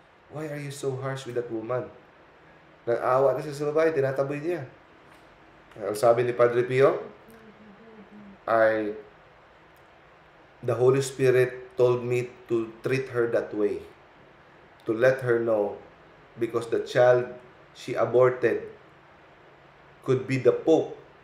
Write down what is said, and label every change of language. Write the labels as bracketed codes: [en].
[en] Why are you so harsh with that woman? [tl] Nag-awa na siya sa babae, tinataboy niya. Ang sabi ni Padre Pio, [en] the Holy Spirit told me to treat her that way. To let her know, because the child she aborted could be the Pope.